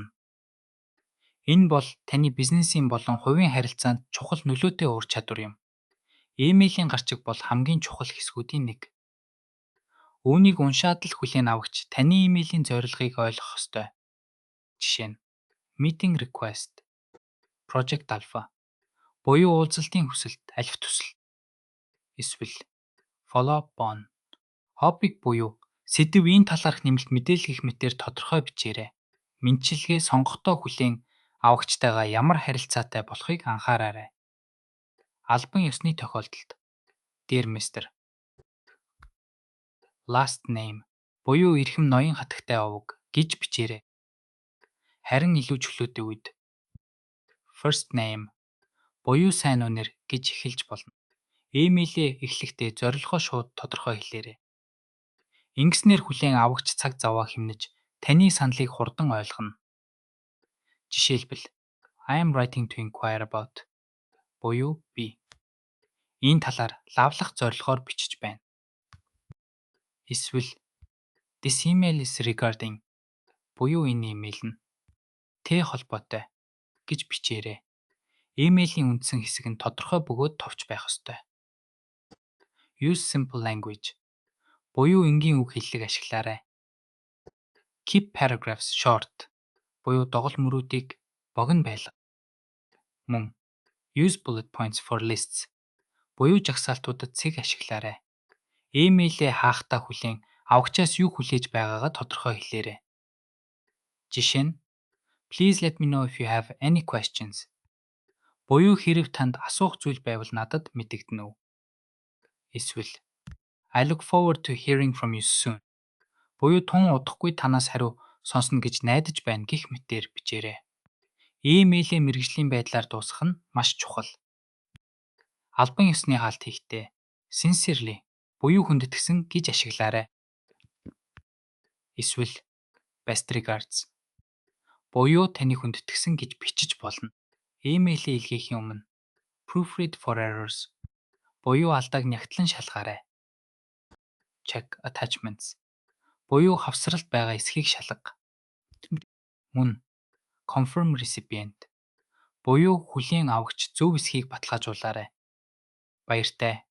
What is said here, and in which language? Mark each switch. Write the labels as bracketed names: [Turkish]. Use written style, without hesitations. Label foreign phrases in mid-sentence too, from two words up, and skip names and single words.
[Mongolian] Энэ бол таны бизнесийн болон хувийн харилцаанд чухал нөлөөтэй ур чадвар юм. Имэйлийн гарчиг бол хамгийн чухал хэсгүүдийн нэг. Үүнийг уншаад л хүлээн авагч таны имэйлийн зорилгыг ойлгох ёстой. Жишээ нь [English] meeting request, project alpha, [Mongolian] буюу уулзалтын хүсэлт, аль төсөл. Эсвэл [English] follow up on, [Mongolian] хоббиг буюу сэдв энэ талаарх нэмэлт мэдээлэл гэх мэтээр тодорхой бичээрэй. Мэндчилгээ сонгохдоо хүлээн авагчтайгаа ямар харилцаатай болохыг анхаараарай. Албан ёсны тохиолдолд [English] Dear Mr. Last name [Mongolian] буюу эрхэм ноён хатагтай овог гэж бичээрэй. Харин илүү чөлөөтэй үед [English] First name [Mongolian] буюу сайн үнэр гэж эхэлж болно. Имэйлээ эхлэхдээ зорилгоо шууд тодорхой хэлээрэй. Ингэснээр хүлээн авагч цаг зав хэмнэж таны саналыг хурдан ойлгоно. Жишээлбэл [English] I am writing to inquire about [Mongolian] буюу би энэ талаар лавлах зорилгоор бичиж байна. Эсвэл [English] This email is regarding [Mongolian] буюу энэ имэйл нь Т холбоотой гэж бичээрэй. Имэйлийн үндсэн хэсэг нь тодорхой бөгөөд товч байх ёстой. [English] Use simple language [Mongolian] буюу энгийн үг хэллэг ашиглаарай. [English] Keep paragraphs short [Mongolian] буюу догол мөрүүдийг богино байлга. Мөн [English] Use bullet points for lists [Mongolian] буюу жагсаалтуудад цэг ашиглаарай. Имэйлээ хаахтаа хүлээн авагчаас юу хүлээж байгаагаа тодорхой хэлээрэй. Жишээ нь [English] Please let me know if you have any questions. [Mongolian] Буюу хэрэв танд асуух зүйл байвал надад мэдэгдэнэ үү. [English] Эсвэл I look forward to hearing from you soon. [Mongolian] Буюу тун удахгүй танаас хариу сонсно гэж найдаж байна гэх мэтээр бичээрэй. Имэйлээ мэргэжлийн байдлаар дуусгах нь маш чухал. Албан ёсны хаалт хийхдээ sincerely буюу хүндэтгсэн гэж ашиглаарай. Эсвэл [English] best regards [Mongolian] буюу таны хүндэтгсэн гэж бичиж болно. Имэйлээ илгээхийн өмнө [English] proofread for errors [Mongolian] буюу алдааг нягтлан шалгаарай. [English] Check attachments [Mongolian] буюу хавсралт байгаа эсхийг шалга. Мөн [English] confirm recipient [Mongolian] буюу хүлээн авагч зөв эсхийг баталгаажуулаарай. Баяртай.